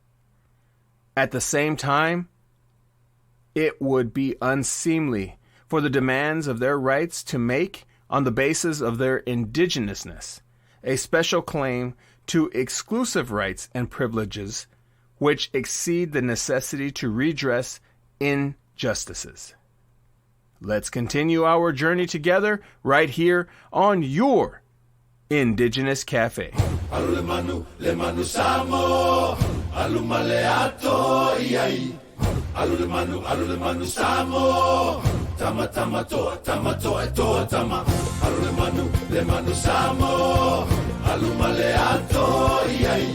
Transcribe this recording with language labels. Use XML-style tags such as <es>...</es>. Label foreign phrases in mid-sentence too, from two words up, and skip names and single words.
<en>At the same time, it would be unseemly for the demands of their rights to make, on the basis of their indigenousness, a special claim to exclusive rights and privileges which exceed the necessity to redress injustices. Let's continue our journey together right here on your Indigenous Cafe.</en> <sm>Alulemanu, lemanu samo, alumaleato iai. Alulemanu samo, tama tama toa tama. Alulemanu, lemanu samo, alumaleato iai.</sm>